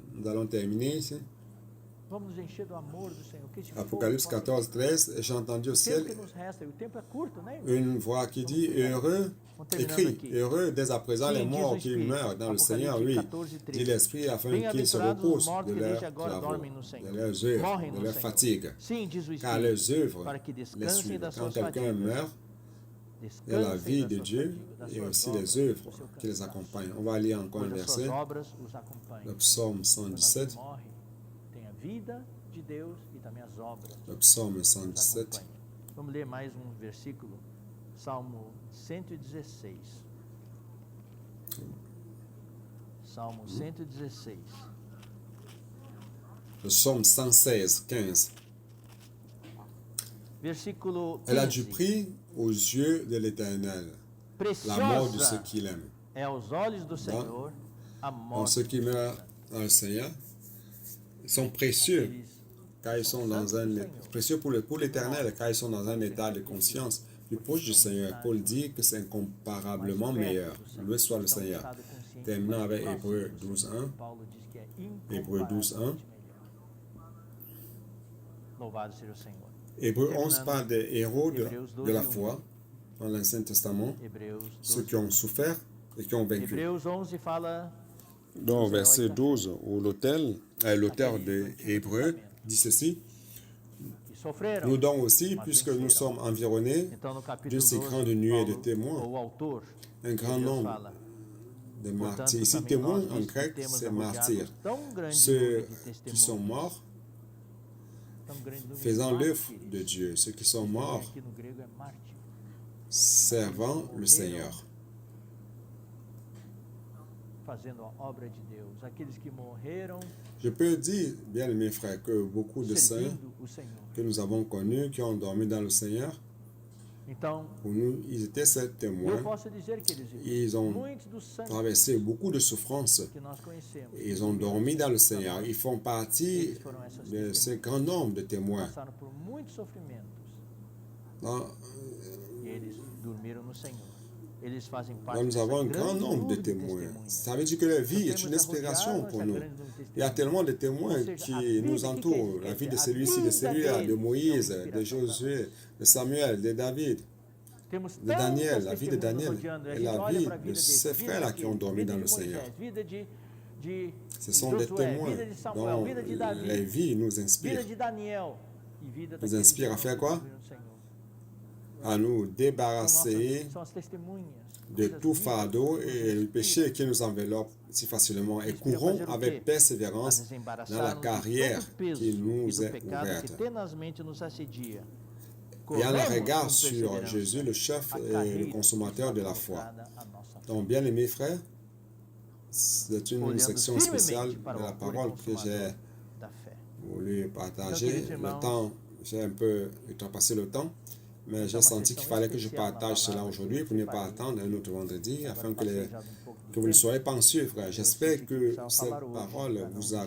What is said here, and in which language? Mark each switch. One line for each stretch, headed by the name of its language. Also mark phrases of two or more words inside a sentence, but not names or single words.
French: Nous allons terminer ici. Apocalypse 14, 13, j'ai entendu au ciel une voix qui dit, heureux, écrit, heureux dès à présent les morts qui meurent dans le Seigneur, oui, dit l'Esprit, afin qu'ils se reposent de leurs travaux, de leurs œuvres, de leurs fatigues, car leurs œuvres les suivent. Quand quelqu'un meurt, il y a la vie de Dieu et aussi les œuvres qui les accompagnent. On va lire encore un verset, le psaume 117. Le psaume 117.
Portuguese: Vamos ler mais versículo. Salmo 116. Salmo 116.
French: Le psaume 116, 15.
Portuguese: Versículo 15.
French: Elle a du prix aux yeux de l'Éternel, la mort de ceux qui l'aiment. Ceux qui meurent dans le Seigneur sont précieux car ils sont dans un précieux pour l'Éternel, car ils sont dans un état de conscience plus proche du Seigneur. Paul dit que c'est incomparablement meilleur. Loué soit le Seigneur. Terminant avec Hébreux 12.1. Hébreux 12.1.
Portuguese: Louvado seja o Senhor.
French: Hébreux 11 parle des héros de la foi dans l'Ancien Testament, ceux qui ont souffert et qui ont vaincu.
Portuguese: Hebreus 11 fala
French: Dans verset 12, où l'auteur de Hébreux dit ceci:
Portuguese: que sofreram.
French: nous donc aussi, puisque nous sommes environnés
Portuguese: Então, no
French: de
Portuguese: capítulo
French: ces
Portuguese: 12,
French: grandes nuées de
Portuguese: Paulo,
French: témoins,
Portuguese: ou o autor,
French: un grand
Portuguese: Deus
French: nombre
Portuguese: fala:
French: de
Portuguese: portanto,
French: martyrs. Ici,
Portuguese: também
French: témoins
Portuguese: nós,
French: en
Portuguese: visto que
French: grec,
Portuguese: temos
French: c'est
Portuguese: arrojado
French: martyrs.
Portuguese: tão grande
French: Ceux
Portuguese: número de
French: qui sont
Portuguese: testemunhas,
French: morts
Portuguese: tão grande número de
French: faisant l'œuvre
Portuguese: mártires.
French: de Dieu, ceux qui sont morts
Portuguese: Aqui no grego é mártir.
French: servant le Seigneur.
Portuguese: Fazendo a obra de Deus, aqueles que morreram
French: Je peux dire, bien mes frères, que beaucoup de saints
Portuguese: servindo o Senhor.
French: que nous avons connus, qui ont dormi dans le Seigneur,
Portuguese: Então,
French: pour nous, ils étaient ces
Portuguese: eu
French: témoins.
Portuguese: posso dizer que eles
French: Ils ont
Portuguese: muitos dos santos
French: traversé beaucoup de souffrances.
Portuguese: que nós conhecemos,
French: Ils ont dormi dans le Seigneur. Ils font partie
Portuguese: eles foram essas
French: de ce
Portuguese: testemunhas,
French: grand nombre de témoins.
Portuguese: passaram por muitos sofrimentos
French: Dans-
Portuguese: e eles dormiram no Senhor. Eles fazem parte
French: Là, nous
Portuguese: dessa
French: avons un
Portuguese: grande
French: grand nombre de
Portuguese: nuvem
French: témoins.
Portuguese: testemunhas.
French: Ça veut dire que la vie est
Portuguese: Temos
French: une inspiration
Portuguese: arrodeado
French: pour
Portuguese: essa
French: nous.
Portuguese: grande nuvem de
French: Il y a
Portuguese: testemunhas.
French: tellement de témoins
Portuguese: Ou seja, a
French: qui
Portuguese: vida
French: nous
Portuguese: que
French: entourent.
Portuguese: quer
French: La vie de
Portuguese: dizer, a
French: celui-ci, de
Portuguese: vida
French: celui-là,
Portuguese: deles
French: de
Portuguese: é uma
French: Moïse, de
Portuguese: inspiração
French: Josué, de Samuel, de David,
Portuguese: Temos
French: de Daniel,
Portuguese: tantas
French: la vie de
Portuguese: testemunhas
French: Daniel
Portuguese: rodeando. A
French: et
Portuguese: gente
French: la
Portuguese: olha
French: vie
Portuguese: para a
French: de
Portuguese: vida
French: ces
Portuguese: deles, vida
French: frères-là qui ont
Portuguese: daqueles,
French: dormi
Portuguese: vida
French: dans
Portuguese: de
French: le Seigneur.
Portuguese: Moisés, vida de
French: Ce sont des
Portuguese: Josué,
French: témoins
Portuguese: vida de Samuel,
French: dont
Portuguese: vida de
French: les
Portuguese: Davi,
French: vies nous
Portuguese: vida
French: inspirent.
Portuguese: de Daniel e vida
French: Nous
Portuguese: daqueles
French: inspire à
Portuguese: irmãos
French: faire
Portuguese: que
French: quoi?
Portuguese: dormiram no Senhor.
French: À nous débarrasser
Portuguese: São as testemunhas,
French: de
Portuguese: coisas
French: tout
Portuguese: vivas,
French: fardeau
Portuguese: que
French: et le
Portuguese: nos
French: péché
Portuguese: inspiram
French: qui nous enveloppe si facilement et
Portuguese: Inspire a
French: courons
Portuguese: fazer o
French: avec
Portuguese: quê? A
French: persévérance
Portuguese: nos
French: dans la
Portuguese: embaraçar-nos de
French: carrière
Portuguese: todo o peso
French: qui
Portuguese: e
French: nous
Portuguese: do
French: est
Portuguese: pecado que
French: ouverte.
Portuguese: tenazmente nos assedia.
French: Ayant le
Portuguese: Corremos
French: regard
Portuguese: com
French: sur
Portuguese: perseverança
French: Jésus, le chef
Portuguese: a
French: et le
Portuguese: carreira
French: consommateur
Portuguese: que
French: de la
Portuguese: está
French: foi.
Portuguese: colocada à nossa frente.
French: Donc, bien aimés frères, c'est une
Portuguese: Olhando
French: section spéciale
Portuguese: firmemente para
French: de
Portuguese: o
French: la
Portuguese: autor e
French: parole que j'ai
Portuguese: consumador da fé.
French: voulu partager.
Portuguese: queridos irmãos,
French: Le temps, j'ai un peu outrepassé le temps, mais j'ai
Portuguese: uma
French: senti qu'il
Portuguese: sessão
French: fallait que je
Portuguese: especial na
French: partage cela
Portuguese: palavra
French: aujourd'hui
Portuguese: que
French: pour ne
Portuguese: eu
French: pas
Portuguese: preparei.
French: attendre un autre vendredi,
Portuguese: Agora
French: afin que,
Portuguese: passei já de um pouco do
French: que vous ne
Portuguese: tempo.
French: soyez pas anxieux, frère. J'espère
Portuguese: Eu
French: que
Portuguese: precisava
French: cette
Portuguese: falar hoje,
French: parole
Portuguese: para não
French: vous a